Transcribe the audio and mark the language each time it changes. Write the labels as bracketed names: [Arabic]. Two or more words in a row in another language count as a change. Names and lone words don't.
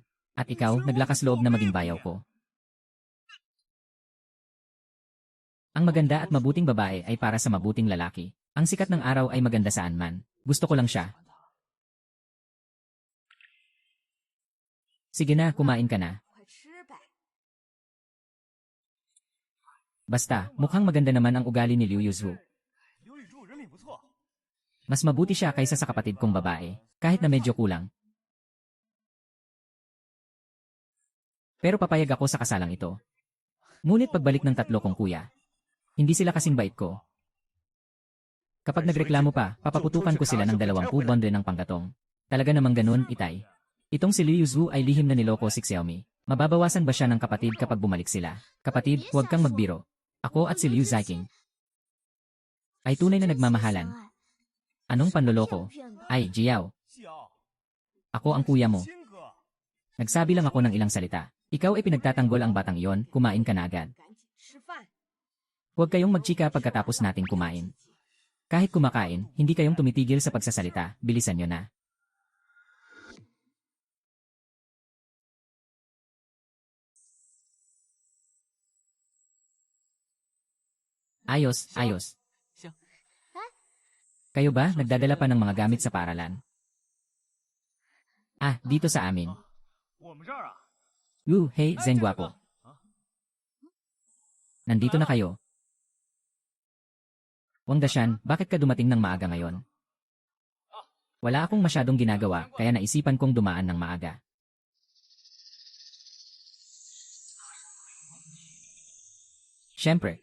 [Filipino] At ikaw, naglakas loob na maging bayaw ko. Ang maganda at mabuting babae ay para sa mabuting lalaki. Ang sikat ng araw ay maganda saan man. Gusto ko lang siya. Sige na, kumain ka na. [Chinese] 快吃呗。 [Filipino] Basta, mukhang maganda naman ang ugali ni Liu Yuzhu. [Chinese] 刘玉柱人品不错， [Filipino] Mas mabuti siya kaysa sa kapatid kong babae, kahit na medyo kulang. Pero papayag ako sa kasalang ito. Ngunit pagbalik ng tatlo kong kuya, hindi sila kasing bait ko. Kapag nagreklamo pa, papaputukan ko sila ng 20 bonde ng panggatong. Talaga namang ganun, itay. Itong si Liu Yuzhu ay lihim na niloko si Xiaomi. Mababawasan ba siya ng kapatid kapag bumalik sila? Kapatid, huwag kang magbiro. Ako at si Liu Ziqing ay tunay na nagmamahalan. Anong panloloko? [Chinese] 骗的。 [Filipino] Ay, Jiao, [Chinese] 西瑶， [Filipino] ako ang kuya mo. [Chinese] 亲哥， [Filipino] Nagsabi lang ako ng ilang salita. Ikaw ay pinagtatanggol ang batang iyon, kumain ka na agad. [Chinese] 赶紧吃饭。 [Filipino] Huwag kayong magchika pagkatapos natin kumain. Kahit kumakain, hindi kayong tumitigil sa pagsasalita, bilisan nyo na. Ayos, ayos. Siya. Kayo ba nagdadala pa ng mga gamit sa paaralan? Ah, dito sa amin. [Chinese] 我们这儿啊， [Filipino] Hey, Zeng Guapo. Nandito na kayo. Wang Dashan, bakit ka dumating ng maaga ngayon? Wala akong masyadong ginagawa, kaya naisipan kong dumaan ng maaga. Siyempre.